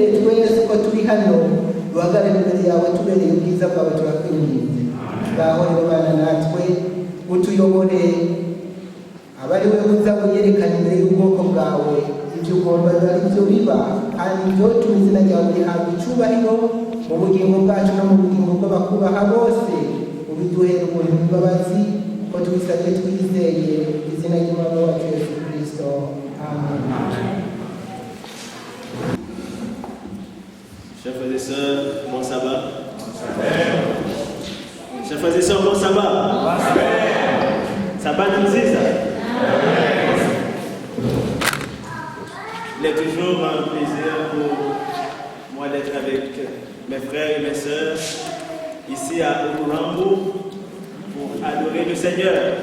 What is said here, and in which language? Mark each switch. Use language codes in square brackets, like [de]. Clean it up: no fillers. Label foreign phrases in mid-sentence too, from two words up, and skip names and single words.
[rw] twese ko turi hano duhagarare imbere yawe tubereye ubwiza bwawe turakwinginze ngaho rero bana natwe utuyobore abari we uza wiyerekana imbere y'ubwoko bwawe ibyo ugomba biba ari byo biba kandi ibyo tuma izina ryawe rihabwa icyubahiro mu bugingo bwacu no mu bugingo bw'abakubaha bose ubiduhere ubuntu n'imbabazi ko tubisabye twizeye izina ry'umwami wacu Yesu Kristo amen. [fr] Chers frères et sœurs, bon sabbat. Chers frères et sœurs, bon sabbat. Sabbat nous dit ça. Il est toujours un plaisir pour moi d'être avec mes frères et mes sœurs ici à Umurambo pour adorer le Seigneur.